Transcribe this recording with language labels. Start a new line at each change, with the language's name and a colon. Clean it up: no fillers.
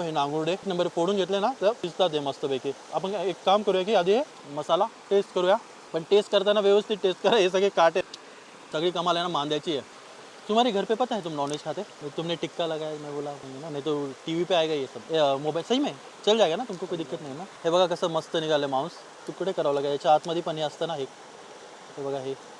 Marathi: हे नांगुर्डे एक नंबर फोडून घेतले ना तर शिजतात हे मस्तपैकी. आपण एक काम करूया की आधी हे मसाला टेस्ट करूया. पण टेस्ट करताना व्यवस्थित टेस्ट करा. हे सगळे काटे सगळी कमाल आहे ना मांद्याची आहे.
Hindi: तुम्हारे घर पे पता है तुम नॉनवेज खाते? तुमने टिक्का लगाया, मैं बोला नहीं ना, नहीं तो टीवी पे आएगा ये सब मोबाईल. सही में चल जाएगा ना, तुमको कोई दिक्कत नाही ना.
Marathi: हे बघा कसं मस्त निघालं मांस. तुकडे करावं लागेल. याच्या आतमध्ये पण हे असतं ना, हे बघा हे.